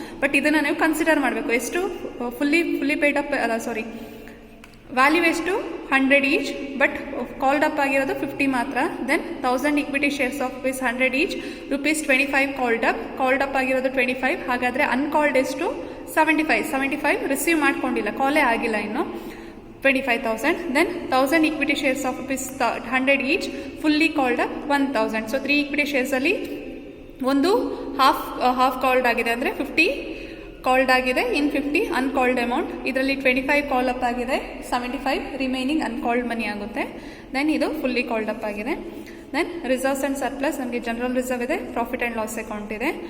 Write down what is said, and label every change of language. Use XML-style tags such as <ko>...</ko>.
<kn>But ಇದನ್ನ ನೀವು consider ಮಾಡಬೇಕು. ಎಷ್ಟು ಫುಲ್ಲಿ ಪೇಡ್ ಅಪ್, ವ್ಯಾಲ್ಯೂ ಎಷ್ಟು 100 ಈಚ್, ಬಟ್ ಕಾಲ್ಡ್ ಅಪ್ ಆಗಿರೋದು 50 ಮಾತ್ರ.</kn> <en>then 1000 equity shares of rupees 100 ಈಚ್, rupees 25 called up</en> <kn>ಆಗಿರೋದು</kn> <en>25.</en> <kn>ಹಾಗಾದ್ರೆ ಅನ್ಕಾಲ್ಡ್ ಎಷ್ಟು 75 ರಿಸೀವ್ ಮಾಡ್ಕೊಂಡಿಲ್ಲ, ಕಾಲೇ ಆಗಿಲ್ಲ ಇನ್ನು, 25,000.</kn> <en>Then 1000 equity shares of rupees 100 each, fully called up 1,000. So 3 equity shares</en> <kn>ಅಲ್ಲಿ ಒಂದು ಹಾಫ್ ಕಾಲ್ಡ್ ಆಗಿದೆ, ಅಂದರೆ 50 ಕಾಲ್ಡ್ ಆಗಿದೆ, ಇನ್ 50 ಅನ್ಕಾಲ್ಡ್ ಅಮೌಂಟ್. ಇದರಲ್ಲಿ 25 ಕಾಲ್ ಅಪ್ ಆಗಿದೆ, 75 ರಿಮೈನಿಂಗ್ ಅನ್ಕಾಲ್ಡ್ ಮನಿ ಆಗುತ್ತೆ. ದೆನ್ ಇದು ಫುಲ್ಲಿ ಕಾಲ್ಡ್ ಅಪ್ ಆಗಿದೆ. ದೆನ್ ರಿಸರ್ವ್ಸ್ ಅಂಡ್ ಸರ್ಪ್ಲಸ್, ನಮಗೆ ಜನರಲ್ ರಿಸರ್ವ್ ಇದೆ, ಪ್ರಾಫಿಟ್ ಅಂಡ್ ಲಾಸ್ ಅಕೌಂಟ್ ಇದೆ.</kn>